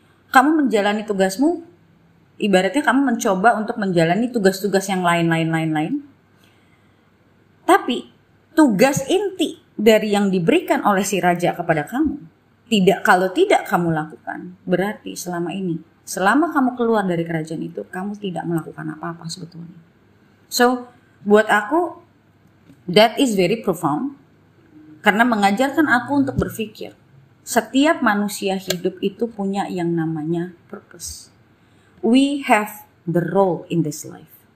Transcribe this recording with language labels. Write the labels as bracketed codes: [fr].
[id] Kamu menjalani tugasmu, ibaratnya kamu mencoba untuk menjalani tugas-tugas yang lain. Tapi tugas inti dari yang diberikan oleh si raja kepada kamu, kalau tidak kamu lakukan, berarti selama kamu keluar dari kerajaan itu, kamu tidak melakukan apa-apa sebetulnya. [en] So, [id] buat aku, [en] that is very profound. [id] Karena mengajarkan aku untuk berpikir, setiap manusia hidup itu punya yang namanya purpose. [en] We have the role in this life.